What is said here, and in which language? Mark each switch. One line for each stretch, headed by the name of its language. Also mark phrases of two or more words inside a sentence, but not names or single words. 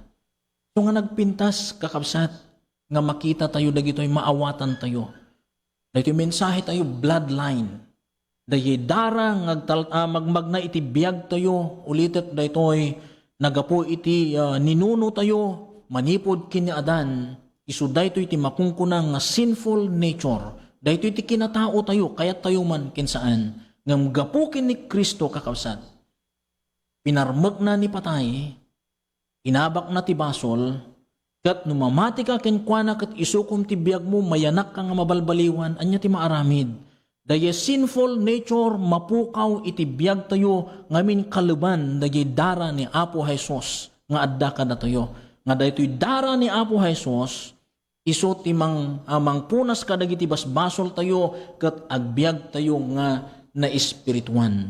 Iloko: So nga nagpintas kakabsat, nga makita tayo dagitoy maawatan tayo. Daytoy mensahe tayo bloodline. Dayi dara magmagna iti biag tayo, ulitet daytoy nagapo iti ninuno tayo, manipod kini Adan, isu daytoy iti makungkunang nga
English: sinful nature.
Iloko: Daytoy iti kinatao tayo, kayat tayo man kinsaan. Ngam gapukin ni Kristo kakabsat. Pinarmek na ni patay, inabak na ti basol, kat numamati ka kenkwana kat isukom ti biag mo, mayanak ka nga mabalbaliwan, anya ti maaramid. Daya
English: sinful nature
Iloko: mapukaw iti biag tayo, ngamin kaluban, daya dara ni Apo Jesus, nga adda ka na tayo. Nga daytoy dara ni Apo Jesus, iso ti mangpunas kadagiti basbasol tayo ket agbiag tayo nga na espirituan.